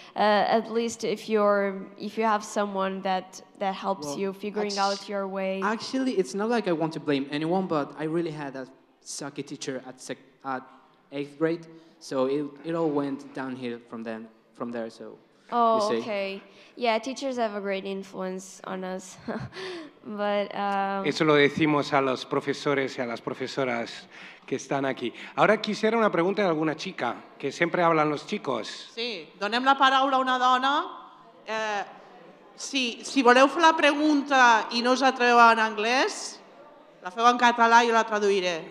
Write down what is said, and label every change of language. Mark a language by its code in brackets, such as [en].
[en] At least if you have someone that helps you figuring out your way. Actually, it's not like I want to blame anyone, but I really had a sucky teacher at 8th grade, so it all went downhill from there. So. Oh, okay. Yeah, teachers have a great influence on us. But, [es] Eso lo decimos a los profesores y a las profesoras que están aquí. Ahora quisiera una pregunta de alguna chica, que siempre hablan los chicos. [ca] Sí, donem la paraula a una dona. Si voleu fer la pregunta i no us atreveu en anglès, la feu en català i jo la traduiré.